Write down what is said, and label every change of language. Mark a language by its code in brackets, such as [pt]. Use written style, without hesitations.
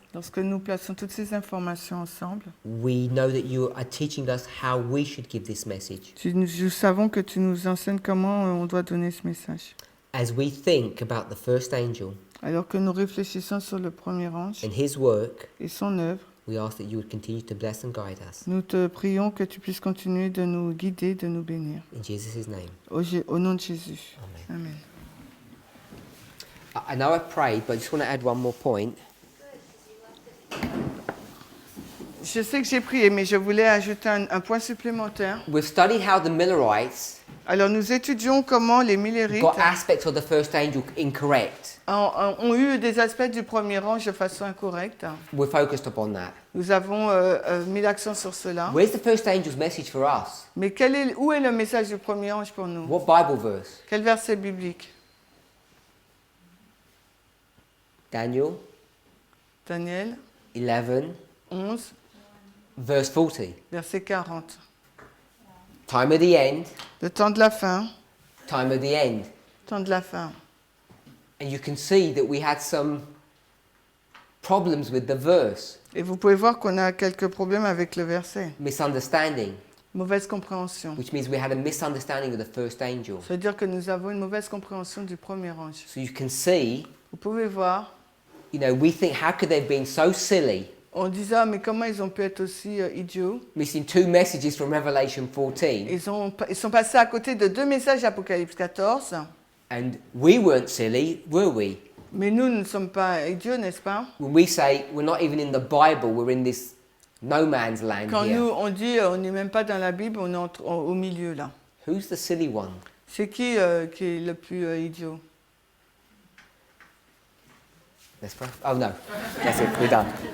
[fr] Lorsque nous plaçons toutes ces informations ensemble, [en] we know that you are teaching us how we should give this message. [fr] nous savons que tu nous enseignes comment on doit donner ce message. [en] As we think about the first angel [fr] Alors que nous réfléchissons sur le premier ange [en] and his work, [fr] et son œuvre, [en] we ask that you would continue to bless and guide us. [fr] nous te prions que tu puisses continuer de nous guider, de nous bénir. [en] In Jesus' name. [fr] Au nom de Jésus. [en] Amen. [fr] Amen. [en] I know I prayed, but I just want to add one more point. [fr] Je sais que j'ai prié, mais je voulais ajouter un point supplémentaire. [en] We've studied how the Millerites [fr] Alors nous étudions comment les Millerites [en] got aspects of the first angel incorrect. [fr] ont eu des aspects du premier ange de façon incorrecte. [en] We're focused upon that. [fr] Nous avons mis l'accent sur cela. [en] Where's the first angel's message for us? [fr] Mais où est le message du premier ange pour nous? [en] What Bible verse? [fr] Quel verset biblique? [en] Daniel [fr] Daniel [en] 11, [fr] 11, [en] verse 40. [fr] verset 40. [en] Time of the end, [fr] Le temps de la fin, [en] time of the end. [fr] temps de la fin. [en] And you can see that we had some problems with the verse, [fr] Et vous pouvez voir qu'on a quelques problèmes avec le verset. [en] misunderstanding, [fr] Mauvaise compréhension. [en] which means we had a misunderstanding of the first angel. [fr] Ça veut dire que nous avons une mauvaise compréhension du premier ange. [en] So you can see, [fr] Vous pouvez voir, [en] we think, how could they have been so silly, [fr] on disait, ah, mais comment ils ont pu être aussi idiots? [en] missing two messages from Revelation 14, [fr] Ils sont passés à côté de 2 messages d'Apocalypse 14. [en] and we weren't silly, were we? [fr] Mais nous ne sommes pas idiots, n'est-ce pas? [en] When we say we're not even in the Bible, we're in this no man's land [fr] Quand [en] here. [fr] nous, on dit, on n'est même pas dans la Bible, on est au milieu, là. [en] Who's the silly one? [fr] C'est qui est le plus idiot? [en] Let's pray. Oh no, that's it. We're done.